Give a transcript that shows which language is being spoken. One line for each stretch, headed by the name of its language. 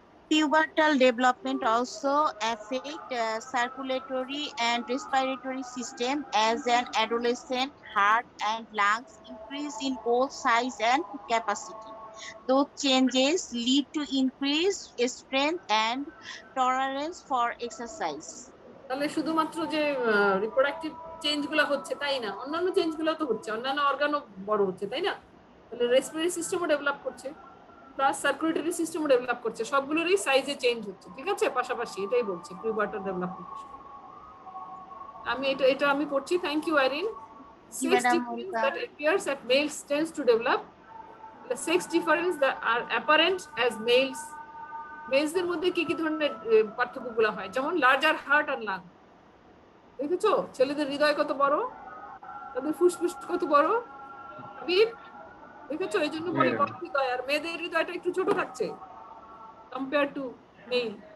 English: Pubertal development also affect circulatory and respiratory system as an adolescent heart and lungs increase in both size and capacity. Those changes lead to increased strength and tolerance for exercise.
Bangla: তাহলে শুধুমাত্র যে reproductive change গুলো হচ্ছে তাই না, অন্যান্য change গুলো তো হচ্ছে, অন্যান্য অর্গানও বড় হচ্ছে, তাই না? তাহলে রেসপিরেটরি সিস্টেমও ডেভেলপ করছে, প্লাস সার্কুলেটরি সিস্টেমও ডেভেলপ করছে, সবগুলোরই সাইজে চেঞ্জ হচ্ছে, ঠিক আছে, পাশাপাশি। এটাই বলছি পিউবার্টাল ডেভেলপমেন্ট। আমি এটা আমি পড়ছি।
English: thank you
Bangla: Irin.
English: Sex difference that appears at males tends to develop. The sex difference that are apparent as males.
Bangla: মেলসদের মধ্যে কি কি ধরনের পার্থক্যগুলো হয়, যেমন
English: larger heart
Bangla: আর লাং। দেখেছো ছেলেদের হৃদয় কত বড়, তাদের ফুসফুস কত বড়, দেখেছো? এই জন্য বড় বড় হৃদয়, আর মেয়েদের হৃদয়টা একটু ছোট থাকছে
English: Compare to male.